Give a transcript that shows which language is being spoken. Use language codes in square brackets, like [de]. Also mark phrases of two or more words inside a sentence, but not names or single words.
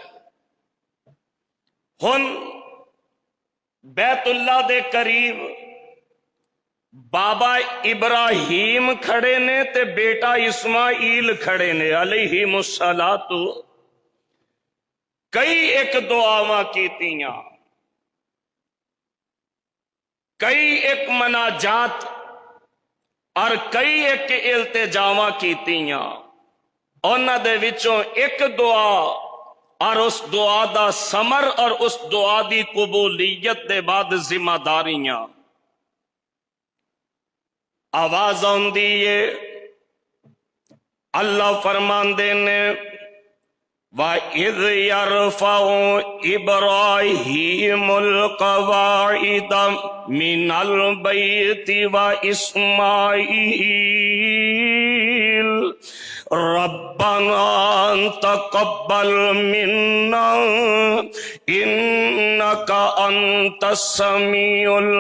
[pa] ہن بیت اللہ دے قریب بابا ابراہیم کھڑے نے تے بیٹا اسماعیل کھڑے نے علیہ الصلوۃ۔ کئی ایک دعاواں کیتیاں، کئی ایک مناجات اور کئی ایک التجاواں کیتیاں، انہاں دے وچوں ایک دعا اور اس دعا دا ثمر اور اس دعا دی قبولیت دے بعد ذمہ داریاں۔ آواز آندی ہے، اللہ فرماندے نے [ar] وَإِذْ يَرْفَعُ إِبْرَاهِيمُ الْقَوَاعِدَ مِنَ الْبَيْتِ وَإِسْمَاعِيلُ رَبَّنَا تَقَبَّلْ مِنَّا إِنَّكَ أَنْتَ السَّمِيعُ